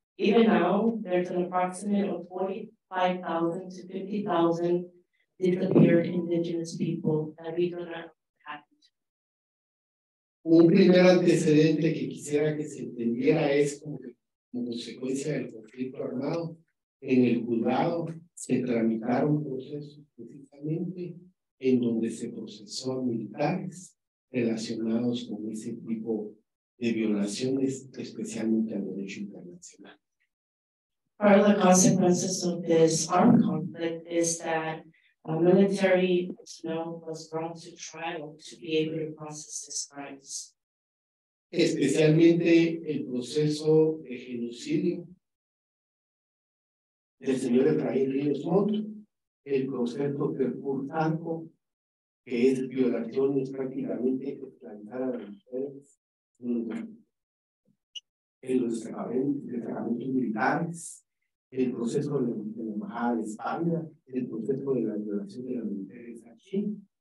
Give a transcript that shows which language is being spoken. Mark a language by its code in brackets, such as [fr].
[en] Even now, there's an approximate of 45,000 to 50,000 disappeared indigenous people that we do not have. [es] Un primer antecedente que quisiera que se entendiera es como consecuencia del conflicto armado. En el juzgado se tramitaron procesos precisamente en donde se procesó a militares relacionados con ese tipo de violaciones, especialmente al derecho internacional. [en] Part of the consequences of this armed conflict is that military personnel was brought to trial to be able to process these crimes. [es] Especialmente el proceso de genocidio del señor Efraín Ríos Montt, el concepto Franco, que es violaciones prácticamente esclavizar a las mujeres en los destacamentos militares, el proceso de la embajada de España, el proceso de la violación de las mujeres aquí,